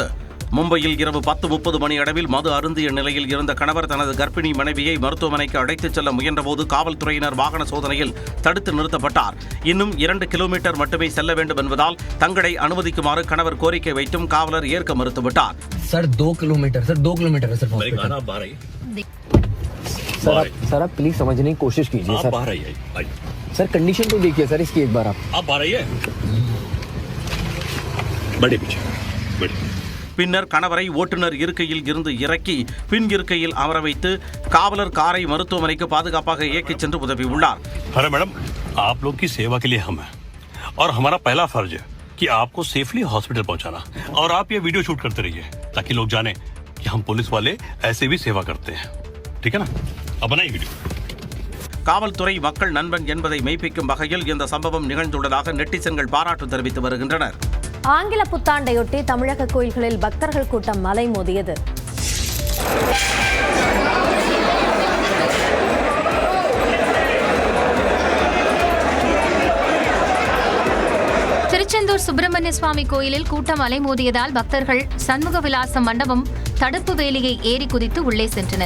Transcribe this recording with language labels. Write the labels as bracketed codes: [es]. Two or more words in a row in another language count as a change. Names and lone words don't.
[ta] மும்பையில் இரவு 10:30 மணி அளவில் மது அருந்திய நிலையில் இருந்த கணவர் தனது கர்ப்பிணி மனைவியை மருத்துவமனைக்கு அழைத்துச் செல்ல முயன்றபோது காவல்துறையினர் வாகன சோதனையில் தடுத்து நிறுத்தப்பட்டார். இன்னும் 2 கிலோமீட்டர் மட்டுமே செல்ல வேண்டும் என்பதால் தங்களை அனுமதிக்குமாறு கணவர் கோரிக்கை வைத்தும் காவலர் ஏற்க மறுத்துவிட்டார். [hi] सर आप प्लीज समझने की कोशिश कीजिए सर कंडीशन तो देखिए सर इसकी एक बार आप आ रही है बड़े पीछे बड़े [ta] பின்னர் கணவரை ஓட்டுநர் இருக்கையில் இருந்து இறக்கி பின் இருக்கையில் அமர வைத்து காவலர் காரை மருத்துவமனைக்கு பாதுகாப்பாக இயக்கிச் சென்று உதவியுள்ளார். [hi] अरे मैडम आप लोग की सेवा के लिए हम हैं और हमारा पहला फर्ज है कि आपको [en] safely hospital [hi] पहुंचाना और आप ये वीडियो शूट करते रहिए ताकि लोग जाने कि हम पुलिस वाले ऐसे भी सेवा करते हैं. ठीक है ना? अब बनाइए वीडियो. [ta] காவல்துறை மக்கள் நண்பன் என்பதை மெய்ப்பிக்கும் வகையில் இந்த சம்பவம் நிகழ்ந்துள்ளதாக நெட்டிசன்கள் பாராட்டு தெரிவித்து வருகின்றனர். ஆங்கில புத்தாண்டையொட்டி தமிழக கோயில்களில் பக்தர்கள் கூட்டம் அலைமோதியது. திருச்செந்தூர் சுப்பிரமணிய சுவாமி கோயிலில் கூட்டம் அலைமோதியதால் பக்தர்கள் சண்முக விலாசம் மண்டபம் தடுப்பு வேலியை ஏறி குதித்து உள்ளே சென்றனர்.